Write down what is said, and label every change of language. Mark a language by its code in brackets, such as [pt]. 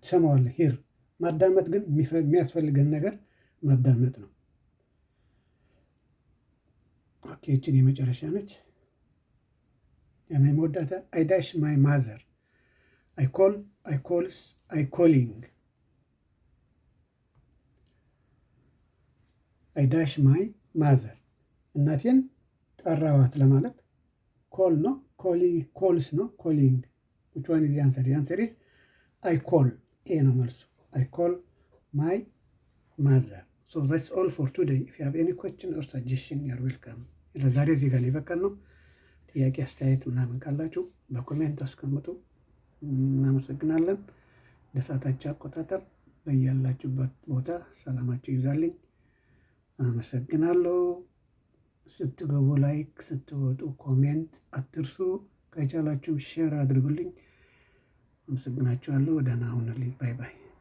[am] ትሰማዋለህ። ሂር ማዳመጥ ግን የሚያስፈልገን ነገር ማዳመጥ ነው። ኦኬ ይችን የመጨረሻ ነች። ያኔ መወዳታ [en] አይ ዳሽ ማይ ማዘር [am] አይ ኮል አይ ኮልስ አይ ኮሊንግ አይ ዳሽ ማይ ማዘር እናቴን ጠራዋት ለማለት ኮል ነው። ኮልስ ነው። ኮሊንግ [en] which one is the answer? The answer is I call. [am] ኤ ነው መልሱ። [en] I call my mother. So that's all for today. If you have any question or suggestion, you're welcome. [am] ለዛሬ እዚህ ጋር ይበቃል ነው። ጥያቄ አስተያየት ምናምን ካላችሁ በኮሜንት አስቀምጡ። እናመሰግናለን። ለሰዓታችሁ አቆጣጠር በያላችሁበት ቦታ ሰላማችሁ ይብዛልኝ። አመሰግናለሁ። ስትገቡ ላይክ፣ ስትወጡ ኮሜንት አትርሱ። ከቻላችሁ ሼር አድርጉልኝ። አመሰግናችኋለሁ። ደህና ሁኑልኝ። ባይ ባይ።